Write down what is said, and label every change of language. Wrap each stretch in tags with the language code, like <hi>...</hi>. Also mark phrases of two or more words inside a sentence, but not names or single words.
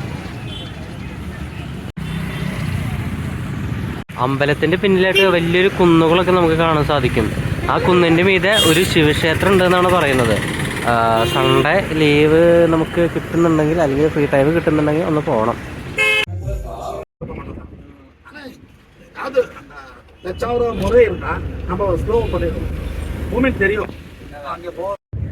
<ml>അമ്പലത്തിൻ്റെ പിന്നിലായിട്ട് വലിയൊരു കുന്നുകളൊക്കെ നമുക്ക് കാണാൻ സാധിക്കും. ആ കുന്നിൻ്റെ മീതെ ഒരു ശിവക്ഷേത്രം ഉണ്ടെന്നാണ് പറയുന്നത്.</ml> <en>Sunday leave</en> <ml>നമുക്ക് കിട്ടുന്നുണ്ടെങ്കിൽ, അല്ലെങ്കിൽ</ml> <en>free time</en> <ml>കിട്ടുന്നുണ്ടെങ്കിൽ ഒന്ന് പോകണം.</ml> <ta>முறை இருந்தா நம்ம ஸ்லோ பண்ணிடுவோம். மூமெண்ட் தெரியும். அங்கே போ</ta>